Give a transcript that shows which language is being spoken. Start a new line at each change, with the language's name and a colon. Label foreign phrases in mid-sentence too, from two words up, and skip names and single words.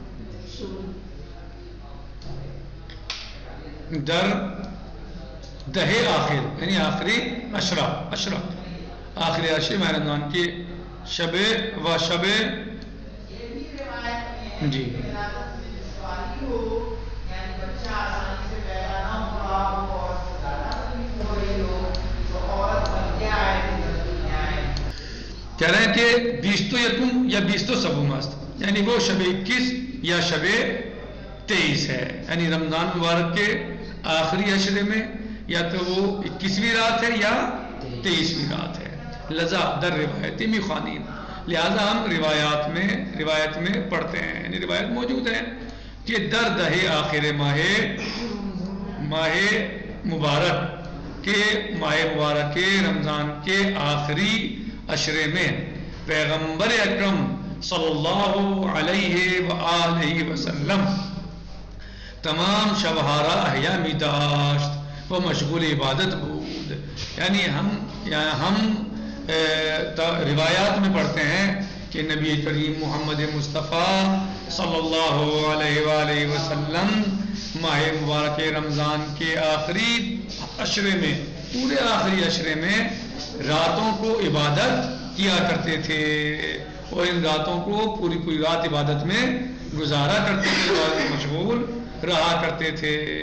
Persian: در دہے آخر
Urdu: یعنی آخری عشرہ، آخری عشرے ماہ رمضان کی شب و شب جی کہہ رہے ہیں کہ
Persian: 20 یکم یا 20 سوم است،
Urdu: یعنی وہ شب 21 یا شب 23 ہے، یعنی رمضان مبارک کے آخری عشرے میں یا تو وہ 21ویں رات ہے یا 23ویں رات ہے.
Persian: لذا در روایتی میخوانین،
Urdu: لہذا ہم روایت میں پڑھتے ہیں، یعنی روایت موجود ہے کہ
Persian: در دہے آخر
Urdu: ماہ مبارک کے رمضان کے آخری عشرے میں پیغمبر اکرم
Arabic: صلی اللہ علیہ وآلہ وسلم
Persian: تمام شبہارا احیا می داشت و مشغول عبادت بود.
Urdu: یعنی ہم روایات میں پڑھتے ہیں کہ نبی کریم محمد مصطفیٰ
Arabic: صلی اللہ علیہ وآلہ وسلم
Urdu: ماہ مبارک رمضان کے آخری عشرے میں، پورے آخری عشرے میں راتوں کو عبادت کیا کرتے تھے اور ان راتوں کو پوری رات عبادت میں گزارا کرتے تھے اور مشغول رہا کرتے تھے.